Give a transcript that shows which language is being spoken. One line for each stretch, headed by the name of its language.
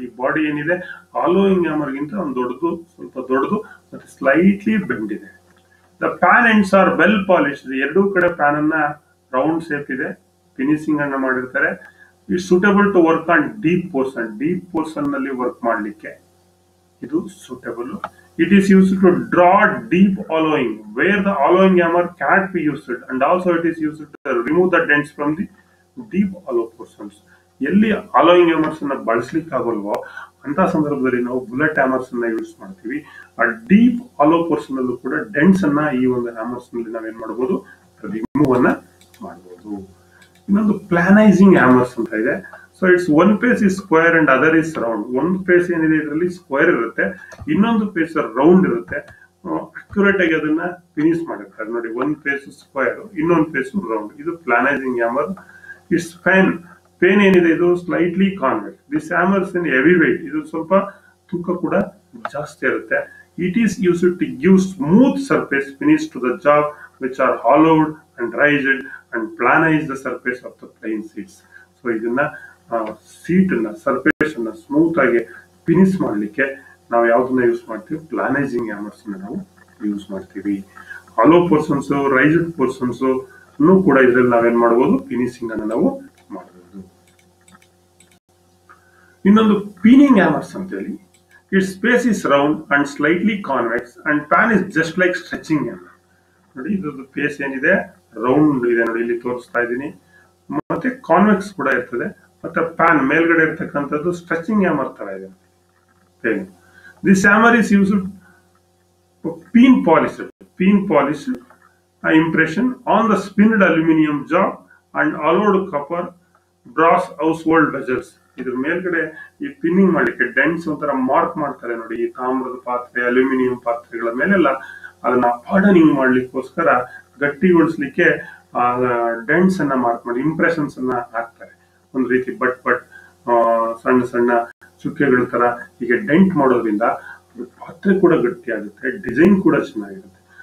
Kannada: ಈ ಬಾಡಿ ಏನಿದೆ ಹಾಲೋಯಿಂಗ್ ಹ್ಯಾಮರ್ ಗಿಂತ ಒಂದು ದೊಡ್ಡದು, ಸ್ವಲ್ಪ ದೊಡ್ಡದು, ಮತ್ತೆ ಸ್ಲೈಟ್ಲಿ ಬೆಂಡ್ ಇದೆ.
English: The pan ends are well polish.
Kannada: ಎರಡೂ ಕಡೆ ಪ್ಯಾನ್ ಅನ್ನ ರೌಂಡ್ ಶೇಪ್ ಇದೆ, ಫಿನಿಶಿಂಗ್ ಅನ್ನ ಮಾಡಿರ್ತಾರೆ.
English: it suitable to work on deep portion
Kannada: ನಲ್ಲಿ ವರ್ಕ್ ಮಾಡಲಿಕ್ಕೆ ಇದು suitable.
English: It is used to draw deep hollowing where the hollowing hammer cannot be used, and also it is used to remove the dents from the deep hollow portions.
Kannada: ಎಲ್ಲಿ ಹಾಲೋಯಿಂಗ್ hammers ಅನ್ನ ಬಳಸಲಿಕ್ಕೆ ಆಗಲ್ವೋ ಅಂತ ಸಂದರ್ಭದಲ್ಲಿ ನಾವು bullet hammers ಅನ್ನ use ಮಾಡ್ತೀವಿ. ಆ deep ಹಾಲೋ portion ಅಲ್ಲೂ ಕೂಡ ಡೆಂಟ್ಸ್ ಅನ್ನ ಈ ಒಂದು ಹ್ಯಾಮರ್ಸ್ ನಲ್ಲಿ ನಾವೇನ್ ಮಾಡಬಹುದು, ರಿಮೂವ್ ಅನ್ನ ಮಾಡಬಹುದು. ಇನ್ನೊಂದು ಪ್ಲಾನೈಸಿಂಗ್ ಹ್ಯಾಮರ್ಸ್ ಅಂತ ಇದೆ.
English: So it's one face is square and other is round.
Kannada: ಒಂದು ಪೇಸ್ ಏನಿದೆ ಇದರಲ್ಲಿ ಸ್ಕ್ವೇರ್ ಇರುತ್ತೆ, ಇನ್ನೊಂದು ಪೇಸ್ ರೌಂಡ್ ಇರುತ್ತೆ. ಅಕ್ಯುರೇಟ್ ಆಗಿ ಅದನ್ನ ಫಿನಿಶ್ ಮಾಡಿರ್ತಾರೆ. ನೋಡಿ, ಒಂದು ಪೇಸ್ ಸ್ಕ್ವೇರ್, ಇನ್ನೊಂದು ಪೇಸ್ ರೌಂಡ್. ಇದು ಪ್ಲಾನೈಸಿಂಗ್ ಹ್ಯಾಮರ್. ಇಟ್ಸ್ ಪೇನ್ ಏನಿದೆ, ಇದು slightly convex.
English: This hammers in heavy weight.
Kannada: ಇದು ಸ್ವಲ್ಪ ತೂಕ ಕೂಡ ಜಾಸ್ತಿ ಇರುತ್ತೆ.
English: It is used to give smooth surface finish to the job which are hollowed and raised and planize the surface of the plane seats.
Kannada: So ಇದನ್ನ seat ಅನ್ನ surface ಅನ್ನ smooth ಆಗಿ ಫಿನಿಶ್ ಮಾಡಲಿಕ್ಕೆ ನಾವು ಯಾವ್ದನ್ನ ಯೂಸ್ ಮಾಡ್ತೀವಿ, ಪ್ಲಾನೈಸಿಂಗ್ ಹ್ಯಾಮರ್ಸ್ ನಾವು use ಮಾಡ್ತೀವಿ. ಹಾಲೋ ಪೋರ್ಷನ್ಸ್, ರೈಸ್ಡ್ ಪೋರ್ಷನ್ಸ್ ಕೂಡ ಇದ್ರಲ್ಲಿ ನಾವೇನ್ ಮಾಡಬಹುದು, ಫಿನಿಶಿಂಗ್ ಅನ್ನು ನಾವು ಮಾಡಬಹುದು. ಇನ್ನೊಂದು ಪಿನಿಂಗ್ ಹ್ಯಾಮರ್ಸ್ ಅಂತ ಹೇಳಿ.
English: It's face is round and slightly convex and pan is just like stretching hammer.
Kannada: ನೋಡಿ ಇದ್ರದ್ದು ಫೇಸ್ ಏನಿದೆ ರೌಂಡ್ ಇದೆ, ನೋಡಿ ಇಲ್ಲಿ ತೋರಿಸ್ತಾ ಇದ್ದೀನಿ. ಮತ್ತೆ ಕಾನ್ವೆಕ್ಸ್ ಕೂಡ ಇರ್ತದೆ. ಮತ್ತೆ ಪ್ಯಾನ್ ಮೇಲ್ಗಡೆ ಇರ್ತಕ್ಕಂಥದ್ದು ಸ್ಟ್ರೆಚಿಂಗ್ ಹ್ಯಾಮರ್ ತರ ಇದೆ.
English: This hammer is used pin polished impression on the spinned aluminum job and hollowed copper brass household vessels.
Kannada: ಇದ್ರ ಮೇಲ್ಗಡೆ ಈ ಪಿನ್ನಿಂಗ್ ಮಾಡ್ಲಿಕ್ಕೆ ಡೆಂಟ್ಸ್ ಒಂಥರ ಮಾರ್ಕ್ ಮಾಡ್ತಾರೆ ನೋಡಿ, ಈ ತಾಮ್ರದ ಪಾತ್ರೆ, ಅಲ್ಯೂಮಿನಿಯಂ ಪಾತ್ರೆಗಳ ಮೇಲೆಲ್ಲ ಅದನ್ನ ಹಾರ್ಡನಿಂಗ್ ಮಾಡ್ಲಿಕ್ಕೋಸ್ಕರ ಗಟ್ಟಿಗೊಳಿಸ್ಲಿಕ್ಕೆ ಡೆಂಟ್ಸ್ ಅನ್ನ ಮಾರ್ಕ್ ಮಾಡಿ ಇಂಪ್ರೆಷನ್ಸ್ ಅನ್ನ ಹಾಕ್ತಾರೆ. ಒಂದು ರೀತಿ ಬಟ್ ಸಣ್ಣ ಸಣ್ಣ ಚುಕ್ಕೆಗಳ ತರ ಹೀಗೆ ಡೆಂಟ್ ಮಾಡೋದ್ರಿಂದ ಪಾತ್ರೆ ಕೂಡ ಗಟ್ಟಿ ಆಗುತ್ತೆ, ಡಿಸೈನ್ ಕೂಡ ಚೆನ್ನಾಗಿರುತ್ತೆ.